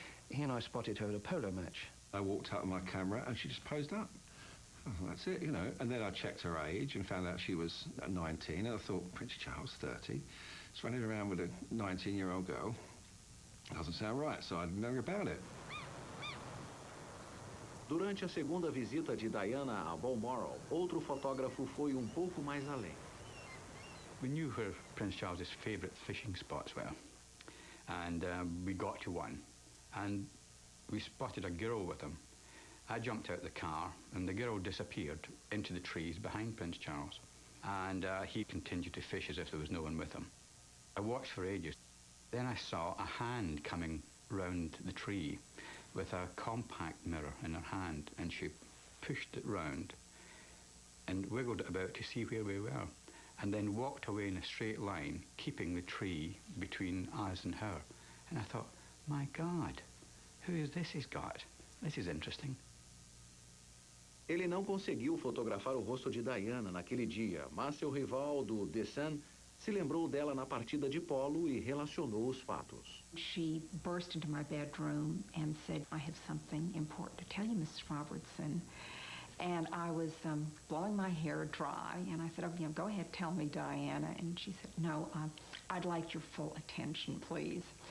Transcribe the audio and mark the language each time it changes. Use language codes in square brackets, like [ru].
[en] He and I spotted her at a polo match. I walked out with my camera and she just posed up. I thought, that's it, you know. And then I checked her age and found out she was 19. And I thought, Prince Charles, 30. He's running around with a 19-year-old girl. Doesn't sound right, so I didn't know about it. [pt] Durante a segunda visita de Diana a Balmoral, outro fotógrafo foi pouco mais além. [en] We knew where Prince Charles's favourite fishing spots were, and we got to one, and we spotted a girl with him. I jumped out the car, and the girl disappeared into the trees behind Prince Charles, and he continued to fish as if there was no one with him. I watched for ages. Then I saw a hand coming round the tree with a compact mirror in her hand, and she pushed it round and wiggled it about to see where we were, and then walked away in a straight line, keeping the tree between us and her. And I thought, my God, who is this he's got? This is interesting. [pt] Ele não conseguiu fotografar o rosto de Diana naquele dia, mas seu rival do The Sun se lembrou dela na partida de polo e relacionou os fatos. [en] She burst into my bedroom and said, I have something important to tell you, Mrs. Robertson. And I was blowing my hair dry, and I said, oh, go ahead, tell me, Diana. And she said, no, I'd like your full attention, please.